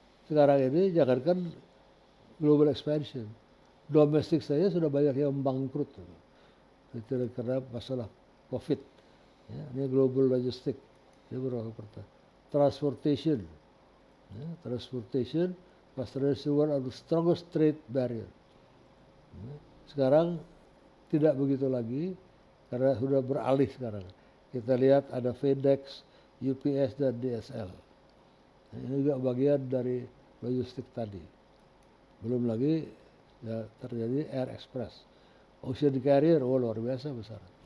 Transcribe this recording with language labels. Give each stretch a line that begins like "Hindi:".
Indonesian: Sekarang ini jangankan
English: global expansion,
Indonesian: domestik saya sudah banyak yang bangkrut. Itu karena masalah COVID. Ya, ini global logistik. Ini beberapa pertanyaan.
English: Transportation. Ya, transportation was one of the strongest trade barrier.
Indonesian: Ya, sekarang tidak begitu lagi karena sudah beralih sekarang. Kita lihat ada FedEx, UPS dan DSL. Nah, ini juga bagian dari logistik tadi. Belum lagi ya, terjadi Air Express, Ocean Carrier, luar biasa besar.